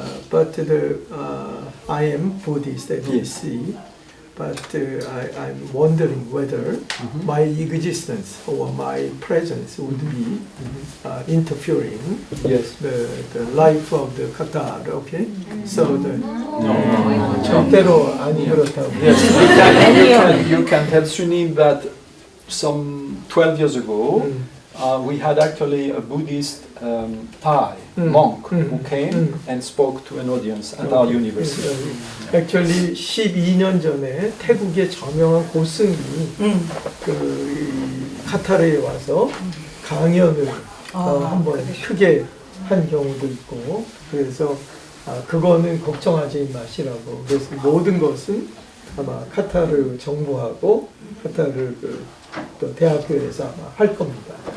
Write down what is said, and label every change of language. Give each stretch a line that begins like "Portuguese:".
English: But I am Buddhist, as you see. But I'm wondering whether my existence or my presence would be interfering Yes. the life of the Qatar. Okay, so
Korean: 절대로 아니 그렇다고.
English: Yes, you can tell Sunim that some 12 years ago, we had actually a Buddhist Thai monk who came and spoke to an audience at our university.
Korean: Actually 12년 전에 태국의 저명한 고승이 그 카타르에 와서 강연을 한번 크게 한 경우도 있고 그래서 그거는 걱정하지 마시라고 그래서 모든 것은 아마 카타르 정부하고 카타르 또 대학교에서 아마 할 겁니다.